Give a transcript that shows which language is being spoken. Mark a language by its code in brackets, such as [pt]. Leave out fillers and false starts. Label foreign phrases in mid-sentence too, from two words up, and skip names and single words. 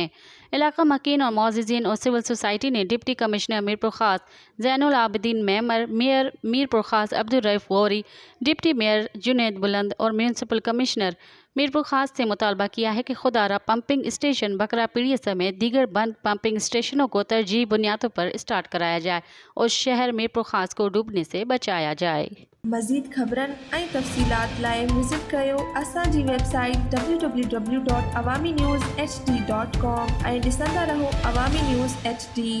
[ur] علاقہ مکین اور معززین اور سول سوسائٹی نے ڈپٹی کمشنر میرپور خاص زین العابدین میمر، میئر میرپور خاص عبدالرؤف غوری، ڈپٹی میئر جنید بلند اور میونسپل کمشنر میرپور خاص سے مطالبہ کیا ہے کہ خودارہ پمپنگ اسٹیشن بکرا پیڑی سمیت دیگر بند پمپنگ اسٹیشنوں کو ترجیحی بنیادوں پر اسٹارٹ کرایا جائے اور شہر میرپور خاص کو ڈوبنے سے بچایا جائے۔ [sd] مزید خبرن ऐं तफ़सीलात लाइ विज़िट कयो असांजी वेबसाइट www.awamiNewsHD.com ऐं ॾिसंदा रहो अवामी न्यूज़ HD।